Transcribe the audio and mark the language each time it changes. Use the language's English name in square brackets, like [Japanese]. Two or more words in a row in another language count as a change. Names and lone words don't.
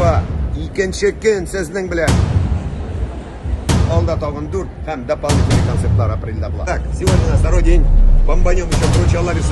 [Tatar] Ага, икенче көн сезнең белән. Алда тагын 4 һәм дополнительный концертлар апрельдә була. [Russian] Так, сегодня у нас второй день. Бомбанем еще круче Алариса.